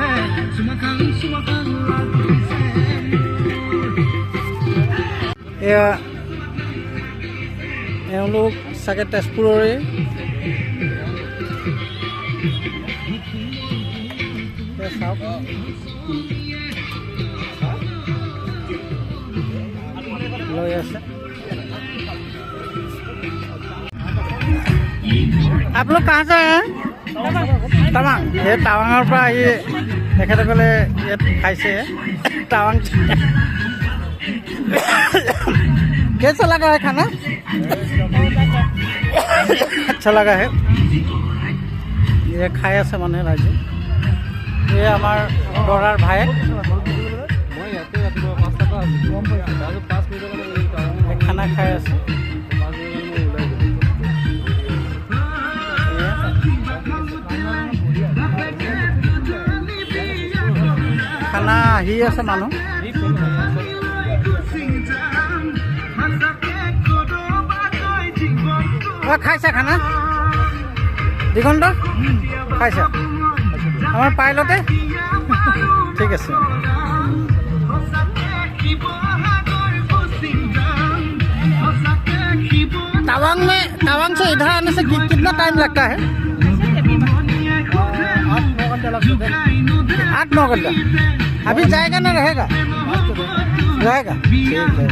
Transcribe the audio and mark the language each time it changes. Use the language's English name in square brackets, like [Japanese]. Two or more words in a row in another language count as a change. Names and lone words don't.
[Assamese] এয়া এওঁলোক চাগে তেজপুৰৰে। চাওক লৈ আছে। [Hindi] आप लोग कहाँ से हैं? [Assamese] টাৱাং। এই টাৱাঙৰ পৰা আহি তেখেতসকলে ইয়াত খাইছে টাৱাং। [Hindi] कैसा लगा है खाना? अच्छा लगा है। ये खाई [Assamese] আছে মানে ৰাইজে। এই আমাৰ দৰাৰ ভায়েক খানা খাই আছে। খানা আহি আছে মানুহ। খাইছা খানা? দিগন্ত খাইছা? আমাৰ পাইলতে? ঠিক আছে। [Hindi] तवांग से इधर आने से कितना टाइम लगता है? 8-9 घंटा लगता है। 8-9 घंटा। अभी जाएगा ना रहेगा? रहेगा। ठीक है।